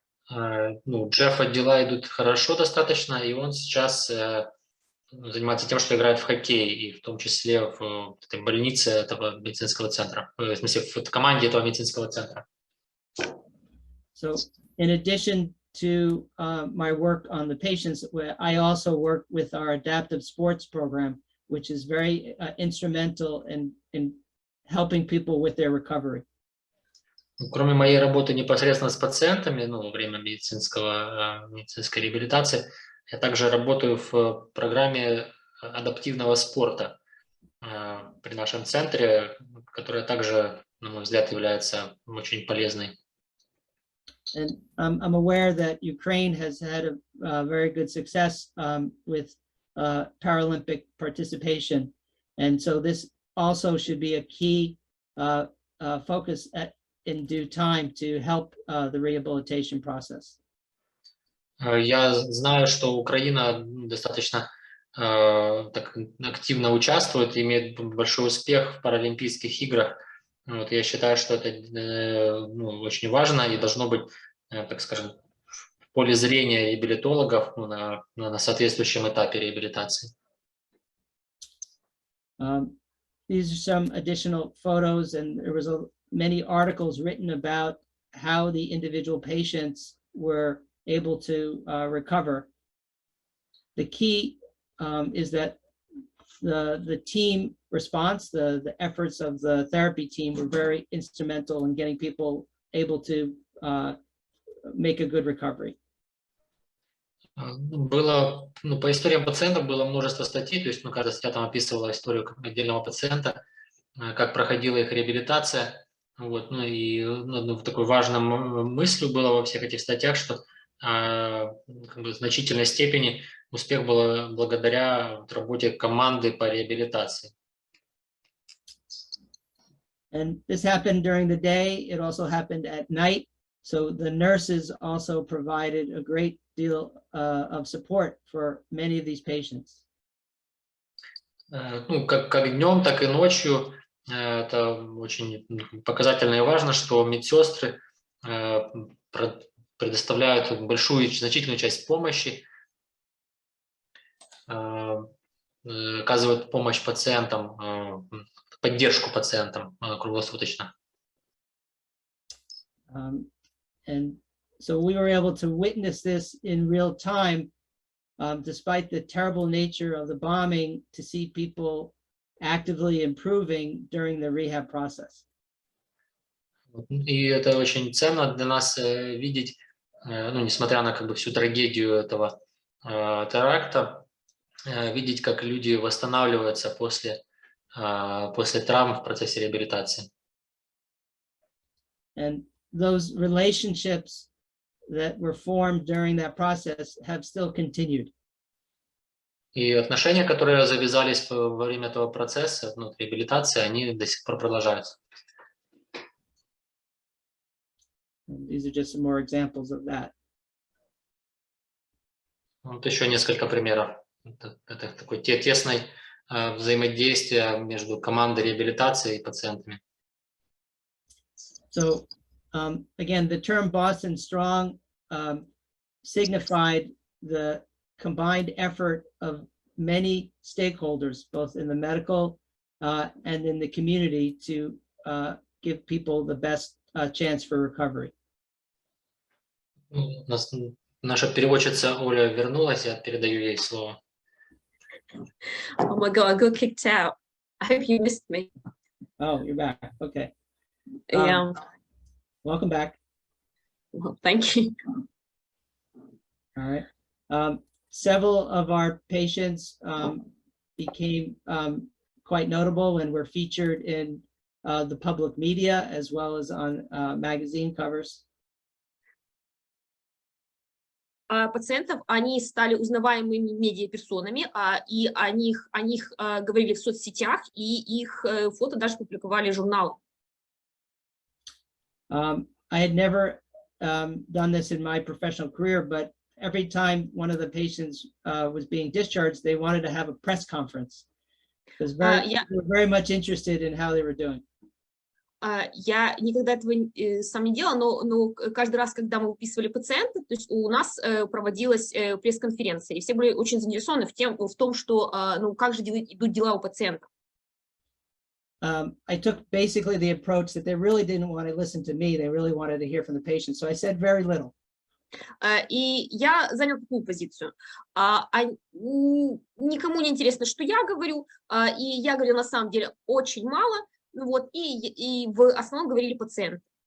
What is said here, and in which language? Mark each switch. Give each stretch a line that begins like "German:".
Russian: У Джеффа дела идут хорошо достаточно, и он сейчас занимается тем, что играет в хоккей, и в том числе в этой больнице этого медицинского центра, в смысле в команде этого медицинского центра.
English: So in addition to my work on the patients, I also work with our adaptive sports program, which is very instrumental in helping people with their recovery.
Russian: Кроме моей работы непосредственно с пациентами, во время медицинской реабилитации, я также работаю в программе адаптивного спорта при нашем центре, которая также, на мой взгляд, является очень полезной.
English: And I'm aware that Ukraine has had a very good success with Paralympic participation. And so this also should be a key focus in due time to help the rehabilitation process.
Russian: Я знаю, что Украина достаточно так активно участвует, имеет большой успех в Паралимпийских играх. Я считаю, что это очень важно и должно быть так скажем, в поле зрения реабилитологов на соответствующем этапе реабилитации.
English: These are some additional photos, and there was many articles written about how the individual patients were able to recover. The key is that the team response, the efforts of the therapy team were very instrumental in getting people able to make a good recovery.
Russian: Было, по историям пациентов было множество статей, то есть, каждая статья там описывала историю отдельного пациента, как проходила их реабилитация. Вот, такой важной мыслью было во всех этих статьях, что в значительной степени успех был благодаря работе команды по реабилитации.
English: And this happened during the day. It also happened at night. So the nurses also provided a great deal of support for many of these patients.
Russian: Как днем, так и ночью. Это очень показательно и важно, что медсестры предоставляют значительную часть помощи, оказывают помощь пациентам, поддержку пациентам круглосуточно.
English: And so we were able to witness this in real time, despite the terrible nature of the bombing, to see people actively improving during the rehab process.
Russian: И это очень ценно для нас видеть, несмотря на всю трагедию этого теракта, видеть, как люди восстанавливаются после травм в процессе реабилитации.
English: And those relationships that were formed during that process have still continued.
Russian: И отношения, которые завязались во время этого процесса, реабилитации, они до сих пор продолжаются.
English: These are just some more examples of that.
Russian: Вот еще несколько примеров. Это такое тесное взаимодействие между командой реабилитации и пациентами.
English: So again, the term Boston Strong signified the combined effort of many stakeholders, both in the medical and in the community, to give people the best chance for recovery.
Russian: Наша переводчица Оля вернулась, я передаю ей слово.
English: Oh my God, I got kicked out. I hope you missed me. Oh, you're back. Okay. Yeah. Welcome back. Well, thank you. All right. Several of our patients became quite notable and were featured in the public media as well as on magazine covers.
Russian: Пациентов, они стали узнаваемыми медиаперсонами, и о них говорили в соцсетях, и их фото даже публиковали в журналах.
English: I had never done this in my professional career, but every time one of the patients was being discharged, they wanted to have a press conference because they were very much interested in how they were doing.
Russian: Я никогда этого сам не делала, но каждый раз, когда мы выписывали пациента, то есть у нас проводилась пресс-конференция, и все были очень заинтересованы в том, что, как же идут дела у пациента.
English: I took basically the approach that they really didn't want to listen to me, they really wanted to hear from the patient, so I said very little.
Russian: И я занял такую позицию. Никому не интересно, что я говорю, и я говорю на самом деле очень мало. И в основном говорили пациенты.